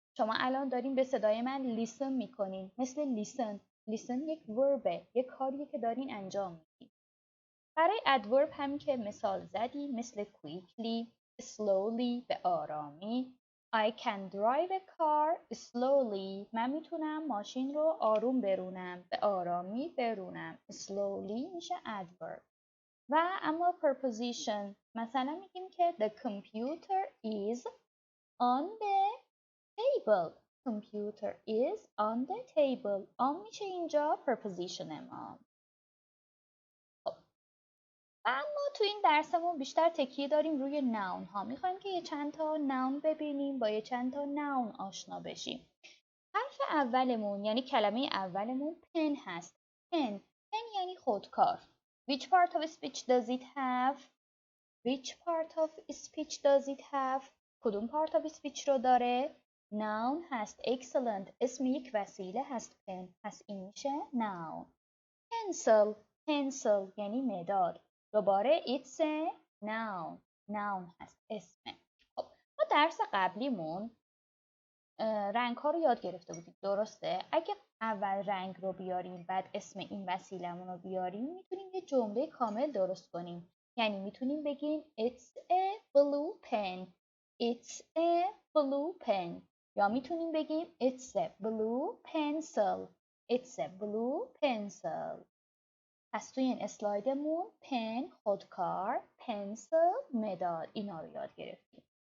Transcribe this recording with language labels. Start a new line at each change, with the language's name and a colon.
Persian: شما الان داریم به صدای من listen میکنین، مثل listen یک وربه، یک کاریه که دارین انجام میدین. برای adverb هم که مثال زدیم، مثل quickly، slowly به آرامی.
English: I can drive a car slowly.
Persian: من میتونم ماشین رو آروم برونم، به آرامی برونم. slowly میشه adverb. و اما preposition مثلا میگیم که
English: the computer is on the table. computer is on the table.
Persian: on میشه اینجا preposition ما. و اما تو این درسمون بیشتر تکیه داریم روی ناون ها. میخوایم که یه چند تا ناون ببینیم، با یه چند تا ناون آشنا بشیم. حرف اولمون یعنی کلمه اولمون پن هست. پن یعنی خودکار.
English: Which part of speech does it have? Which part of speech does it have?
Persian: کدوم part of speech رو داره؟ noun هست. excellent. اسم یک وسیله هست پن. پس این میشه noun. pencil یعنی مداد. دوباره
English: it's a noun هست.
Persian: اسمه. خب ما درس قبلیمون رنگ ها رو یاد گرفته بودیم. درسته؟ اگه اول رنگ رو بیاریم بعد اسم این وسیلمون رو بیاریم میتونیم یه جمله کامل درست کنیم. یعنی میتونیم بگیم
English: it's a blue pen. it's a blue pen.
Persian: یا میتونیم بگیم
English: it's a blue pencil. it's a blue pencil.
Persian: پس توی این اسلایدمون پن خودکار، پنسل مداد، اینا رو یاد گرفتیم.